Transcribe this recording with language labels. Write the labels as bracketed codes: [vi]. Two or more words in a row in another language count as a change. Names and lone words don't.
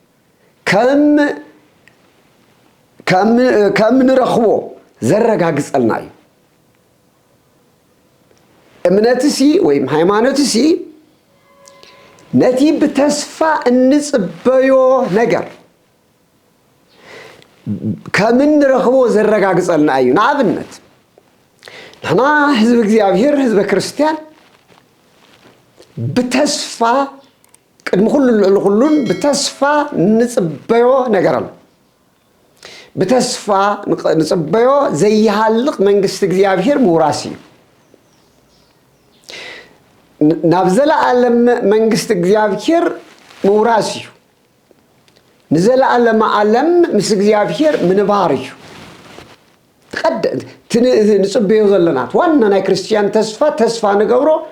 [ti] ከም ንረኽቦ ዘረጋግጸልና እዩ እምነትሲ ወይ ሃይማኖትሲ ነቲ በተስፋ እንጽበዮ ነገር ከምን ረኽቦ ዘረጋግጸልና እዩ ንኣብነት ንሕና ህዝብ እግዚአብሔር ህዝብ ክርስቲያን በተስፋ ቅድም ሁሉን በተስፋ እንጽበዮ ነገር አለ በተስፋ እንጽበዮ ዘይሃልቅ መንግስት እግዚአብሔር ሙራሲ ናብ ዘለዓለም መንግስት እግዚአብሔር ሙራሲ ንዘለዓለም ዓለም ምስ እግዚአብሔር ምንባር እዩ ቀድ ንጽበዮ ዘለናት ዋና ናይ ክርስቲያን ተስፋ ንገብሮ